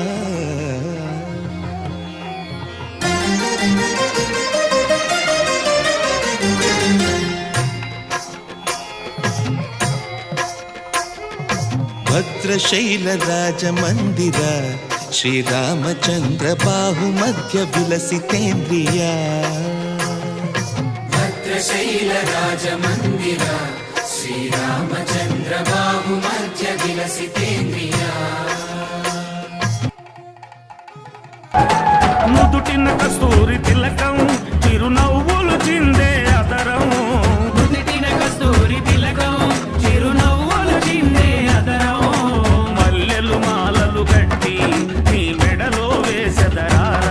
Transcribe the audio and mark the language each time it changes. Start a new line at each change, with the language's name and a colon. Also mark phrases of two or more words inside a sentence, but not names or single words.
Sanskrit: भद्रशैलराजमन्दिर श्रीरामचन्द्र बाहुमध्य विलसितेन्द्रिया। भद्रशैलराजमन्दिर श्रीरामचन्द्र बाहुमध्य विलसितेन्द्रिया।
Telugu: నుదుటిన కస్తూరి తిలకం చిరునవ్వులు చిందే అదరం, నుదుటిన కస్తూరి తిలకం చిరునవ్వులు చిందే అదరం. మల్లెలు మాలలు కట్టి నీ మెడలో వేసెదరారా,